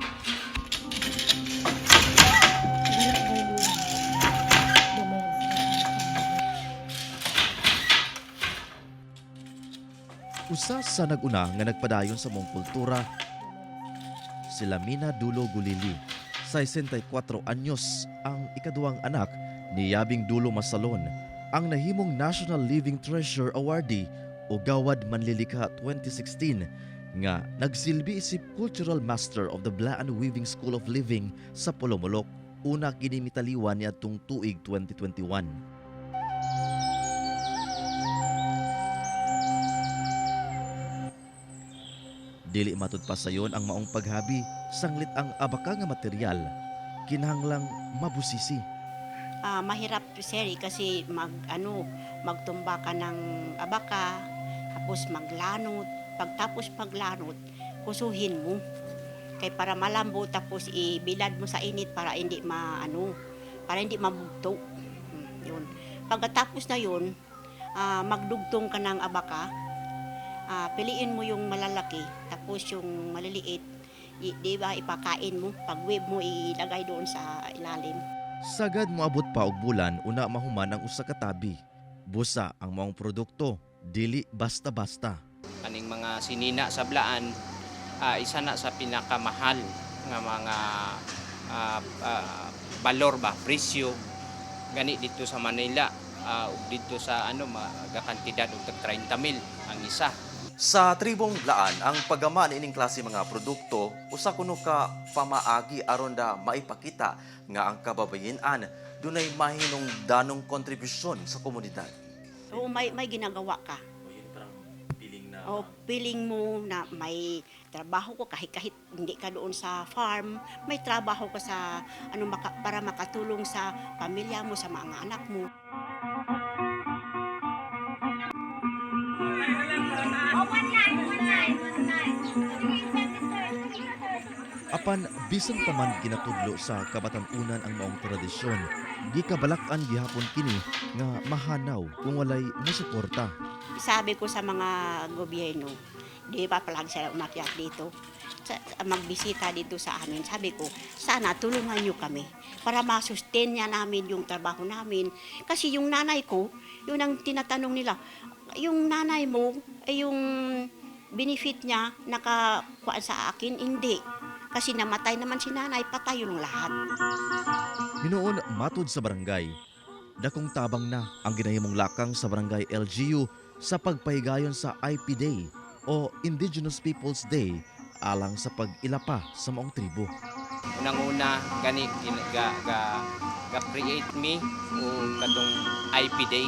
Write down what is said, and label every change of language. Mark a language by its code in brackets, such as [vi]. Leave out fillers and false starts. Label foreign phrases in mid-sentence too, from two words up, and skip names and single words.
[ceb] Usa sa naguna nga nagpadayon sa mong kultura, sila Mina Dulo Gulili, 64 anyos, ang ikaduhang anak ni Yabing Dulo Masalon, ang nahimong National Living Treasure Awardee o Gawad Manlilika 2016, nga nagsilbi isip Cultural Master of the Blaan Weaving School of Living sa Polomolok, una kini mitaliwan niadtong tuig 2021. Dili matud pa sayon ang maong paghabi, sanglit ang abaka nga material, kinahanglang mabusisi. [tl] Mahirap sir kasi magtumba ka ng abaka, tapos maglanot, pagtapos maglanot, kusuhin mo. Kay para malambot tapos ibilad mo sa init para hindi para hindi mabugto. Yun. Pagkatapos na yun, magdugtong ka ng abaka. Piliin mo yung malalaki, tapos yung maliliit, di ba ipakain mo, pag-weave mo ilagay doon sa ilalim. [ceb] Sagad moabot pa og bulan una mahuman ang usa ka tabi. Busa ang maong produkto, dili basta-basta. Aning mga sinina sa Blaan, isa na sa pinakamahal nga mga balor ba, presyo gani dito sa Manila, dito sa magakantidad og 30,000 ang isa. Sa Tribong Blaan, ang paggama niining klase mga produkto usa kuno ka pamaagi aron da maipakita nga ang kababayen-an dunay mahinungdanong kontribusyon sa komunidad. [tl] Oo, may ginagawa ka. Piling mo na may trabaho ko kahit hindi ka doon sa farm, may trabaho ka sa para makatulong sa pamilya mo, sa mga anak mo. [ceb] Apan bisan pa man ginatudlo sa kabatan-unan ang maong tradisyon, gikabalak-an gihapon kini nga mahanaw kung walay mosuporta. [tl] Sabi ko sa mga gobyerno, di ba palag sila umakyat dito, magbisita dito sa amin. Sabi ko, sana tulungan nyo kami para masustain niya namin yung trabaho namin. Kasi yung nanay ko, yun ang tinatanong nila, yung nanay mo, yung benefit niya nakakuha sa akin, hindi. Kasi namatay naman si nanay, patay yung lahat. [ceb] Hinoon matud sa barangay, dakong tabang na ang ginahimong lakang sa barangay LGU sa pagpahigayon sa IP Day o Indigenous Peoples Day alang sa pag-ilapa sa maong tribo. Unang-una gani ga-create me o katong IP Day.